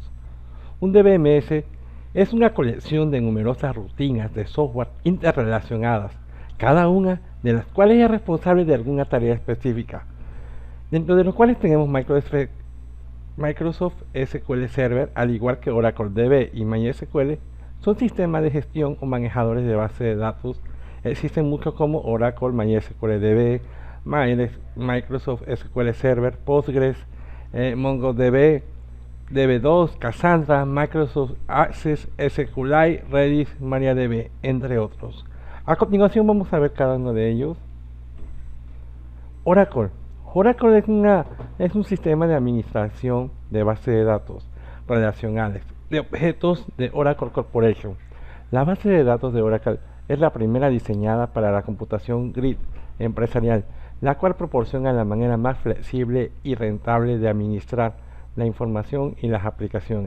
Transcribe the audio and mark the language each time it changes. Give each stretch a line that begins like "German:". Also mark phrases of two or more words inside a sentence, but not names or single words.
Spanish: Un DBMS es una colección de numerosas rutinas de software interrelacionadas, cada una de las cuales es responsable de alguna tarea específica, dentro de los cuales tenemos Microsoft SQL Server, al igual que Oracle DB y MySQL, son sistemas de gestión o manejadores de base de datos. Existen muchos como Oracle, MySQL DB, Microsoft SQL Server, Postgres, MongoDB, DB2, Cassandra, Microsoft Access, SQLite, Redis, MariaDB, entre otros. A continuación vamos a ver cada uno de ellos. Oracle. Oracle es un sistema de administración de bases de datos relacionales de objetos de Oracle Corporation. La base de datos de Oracle es la primera diseñada para la computación grid empresarial, la cual proporciona la manera más flexible y rentable de administrar la información y las aplicaciones.